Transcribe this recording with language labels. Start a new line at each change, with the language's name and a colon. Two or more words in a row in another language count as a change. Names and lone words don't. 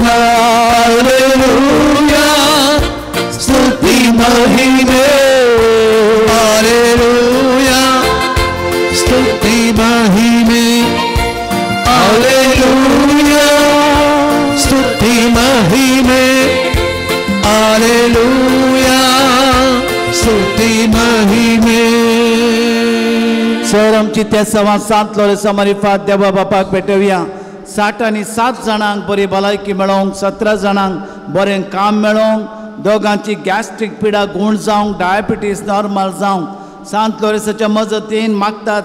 Kannada: ಹಲ್ಲೆಲೂಯಾ ಸ್ತುತಿ ಮಹಿಮೆ, ಹಲ್ಲೆಲೂಯಾ ಸ್ತುತಿ ಮಹಿಮೆ, ಹಲ್ಲೆಲೂಯಾ ಸ್ತುತಿ ಮಹಿಮೆ, ಹಲ್ಲೆಲೂಯಾ ಸ್ತುತಿ ಮಹಿಮೆ.
Konkani: सर आमची त्या सवां सांत लोरेसा मारिफात देवा बापाक भेटवया. 60 आनी 7 जाणांक बरी भलायकी मेळोवंक, 17 जाणांक बरें काम मेळोवंक, दोगांची गॅस्ट्रीक पिडा गूण जावंक, डायबिटीस नॉर्मल जावंक सांत लोरेसाच्या मजतीन मागतात.